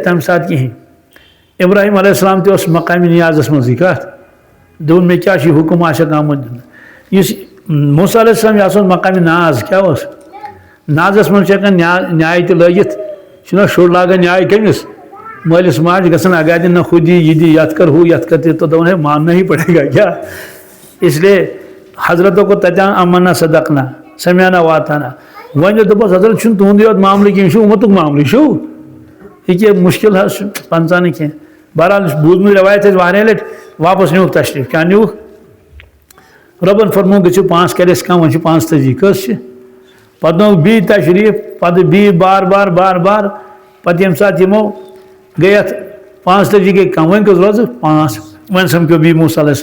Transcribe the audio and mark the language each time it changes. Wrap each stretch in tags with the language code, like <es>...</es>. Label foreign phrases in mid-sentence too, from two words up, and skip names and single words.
<ks>تمہِ ساتہٕ کِہیٖنۍ ابراہیم</ks> <ar>علیہ السلام</ar> <ks>تہِ اوس مقامِ نیازس منٛزٕے کتھ دوٚپُن مےٚ کیٛاہ چھُ حُکم آسیٚکھ آمُت دِنہٕ یُس موسیٰ</ks> <ar>علیہ السلام</ar> <ks>یہِ ہسا اوس مقامِ ناز کیٛاہ اوس نازس منٛز چھِ ہٮ۪کان نیاے تہِ لٲگِتھ چھُنہ شُر لاگان نیاے کٔمِس مٲلِس ماجہِ گژھان اگادِ نہ ہُہ دی یہِ دی یتھ کر ہُہ یتھ کر تہِ تہٕ دوٚپُن ہے</ks> <ur>ماننا ہی پڑے گا</ur> <ks>کیٛاہ</ks> <ur>اس لیے</ur> <ks>حضرتو کوٚر تتٮ۪ن</ks> <ar>امنا صدقنا سمعنا واطعنا</ar> <ks>وۄنۍ دوٚپُس حضرت چھُنہٕ تُہُنٛدُے یوت معاملہٕ کینٛہہ یہِ چھُ اُمتُک معاملہٕ یہِ چھُو یہِ کیٛاہ مُشکل حظ چھُ 50 نہٕ کینٛہہ بہرحال بوٗزمٕژ روایت ٲسۍ واریاہ لٹہِ واپس نیوٗکھ تشریٖف کیٛاہ نیوٗکھ رۄبن فرموو گٔژھِو 5 کَرٮ۪س کم وۄنۍ چھِ 35 کٔژ چھِ پتہٕ نووُکھ بیٚیہِ تشریٖف پتہٕ بیٚیہِ بار بار پتہٕ ییٚمہِ ساتہٕ یِمو گٔے اتھ 35 گٔے کم وۄنۍ کٔژ روزٕ 5 وۄنۍ سمکھیو بیٚیہِ موسیٰ علیہ</ks>